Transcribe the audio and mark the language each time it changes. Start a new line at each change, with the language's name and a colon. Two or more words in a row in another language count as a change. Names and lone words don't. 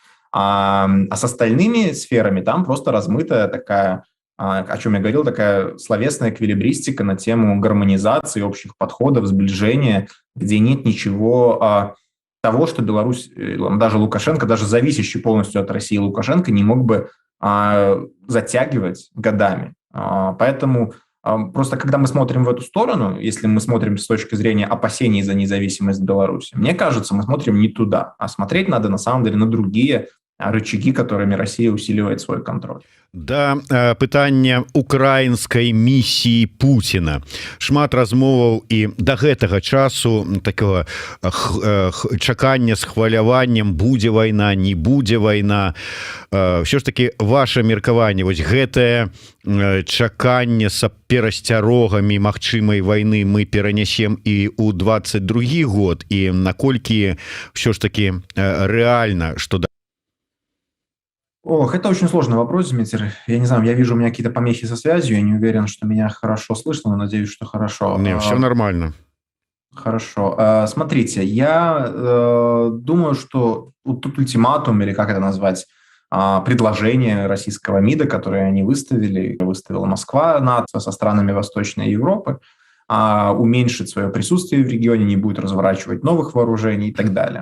Russian: А с остальными сферами там просто размытая такая, о чем я говорил, такая словесная эквилибристика на тему гармонизации, общих подходов, сближения, где нет ничего того, что Беларусь, даже Лукашенко, даже зависящий полностью от России Лукашенко не мог бы затягивать годами. Поэтому просто когда мы смотрим в эту сторону, если мы смотрим с точки зрения опасений за независимость Беларуси, мне кажется, мы смотрим не туда, а смотреть надо на самом деле на другие рычаги, которыми Россия усиливает свой контроль.
Belarusian: Да пытання украінскай місіі Пуціна. Шмат размоваў і да гэтага часу такого чакання з хваляваннем, будзе вайна, не будзе вайна. Все ж таки ваше меркаванне, вось гэтае чаканне са перасцярогамі магчымай вайны мы перанясем і ў 22 год, і наколькі все ж таки рэальна, што
Russian: Ох, это очень сложный вопрос, Дмитрий. Я не знаю, я вижу у меня какие-то помехи со связью, я не уверен, что меня хорошо слышно, но надеюсь, что хорошо. Не, все нормально. Хорошо. Смотрите, я думаю, что вот тут ультиматум, или как это назвать, предложение российского МИДа, которое они выставила Москва, НАТО со странами Восточной Европы, уменьшить свое присутствие в регионе, не будет разворачивать новых вооружений и так далее.